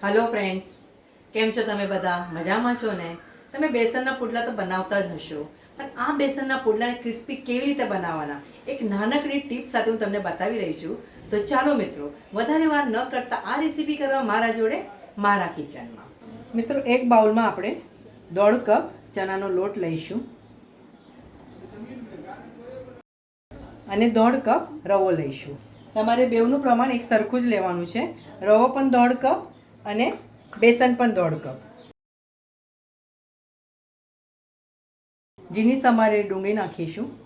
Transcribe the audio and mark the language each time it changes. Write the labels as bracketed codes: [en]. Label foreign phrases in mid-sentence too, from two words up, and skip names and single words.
[en] Hello friends, [gu] કેમ છો તમે બધા મજામાં છો ને। તમે બેસનના પુડલા તો બનાવતા જ હશો, પણ આ બેસનના પુડલાને ક્રિસ્પી કેવી રીતે બનાવવાના એક નાનકડી ટીપ સાથે હું તમને બતાવી રહી છું। તો ચાલો મિત્રો, વધારે વાર ન કરતા આ રેસિપી કરવા મારા જોડે મારા કિચનમાં। મિત્રો, એક બાઉલમાં આપણે 1.5 કપ ચણાનો લોટ લઈશું અને 1.5 કપ રવો લઈશું। તમારે બેવનું પ્રમાણ એક સરખું જ લેવાનું છે। રવો પણ 1.5 કપ અને બેસન પણ 1.5 કપ। ઝીણી સમારેલી ડુંગળી નાખીશું।